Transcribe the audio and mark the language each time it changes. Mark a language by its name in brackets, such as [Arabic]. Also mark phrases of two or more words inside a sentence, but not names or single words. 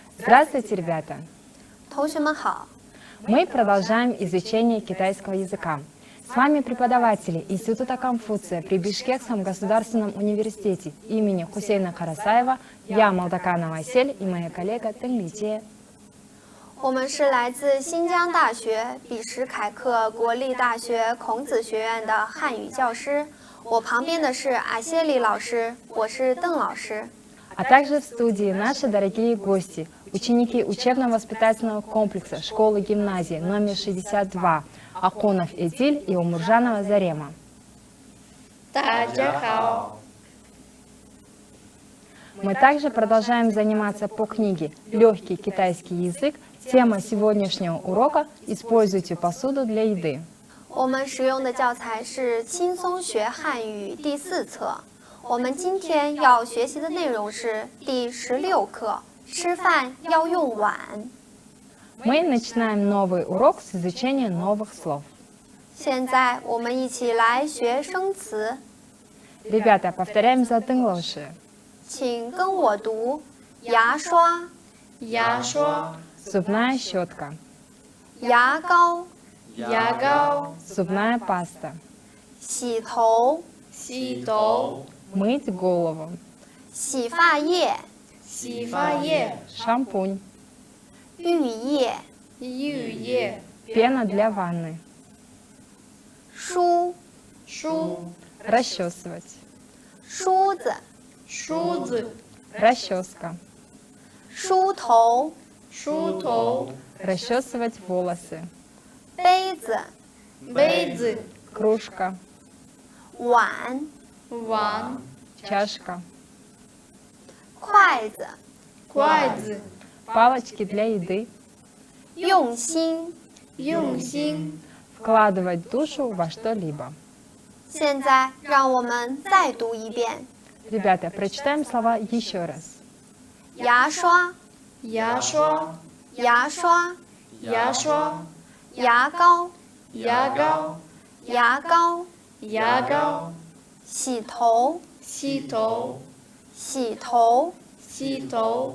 [Russian] Здравствуйте, ребята! [Chinese] 同学们好， [Russian] Мы продолжаем изучение китайского языка. С вами преподаватели Института Конфуция при Бишкекском государственном университете имени Хусейна Карасаева, я Молдоканова Асель и моя коллега Тенличе. [Chinese] 我们是来自新疆大学比什凯克国立大学孔子学院的汉语教师。我旁边的是阿谢里老师，我是邓老师。 [Russian] А также в студии наши дорогие гости, ученики учебно-воспитательного комплекса школы-гимназии номер 62 Акунов Эдиль и Умуржанова Зарема. [Chinese] 大家好， [Russian] Мы также продолжаем заниматься по книге «Легкий китайский язык». Тема сегодняшнего урока «Используйте посуду для еды». [Chinese] 我们使用的教材是《轻松学汉语》第4册。我们今天要学习的内容是第16课，吃饭要用碗。 [Russian] Мы начинаем новый урок с изучения новых слов. [Chinese] 现在我们一起来学生词， [Russian] Ребята, повторяем за Тынглоши. [Chinese] 请跟我读：牙刷、牙刷、 [Russian] Зубная щетка, [Chinese] 牙膏、牙膏、 [Russian] зубная паста, [Chinese] 洗头、洗头、 [Russian] мыть голову, [Chinese] 洗发液、洗发液、 [Russian] шампунь, [Chinese] 浴液、浴液、 [Russian] пена для ванны, [Chinese] 梳、梳、 [Russian] расчесывать, [Chinese] 梳子、梳子、 [Russian] расческа, [Chinese] 梳头、梳头、 [Russian] расчесывать волосы, [Chinese] 杯子、杯子、 [Russian] кружка, [Chinese] 碗、碗、 [Russian] чашка, [Chinese] 筷子、筷子。 [Russian] палочки для еды, [Chinese] 用心。用心。 [Russian] вкладывать душу во что-либо. [Chinese] 现在让我们再读一遍： [Russian] Ребята, прочитаем слова еще раз. [Chinese] 牙刷、牙刷、牙刷、牙刷、牙膏、牙膏、牙膏、牙膏、洗头、洗头、洗头、洗头、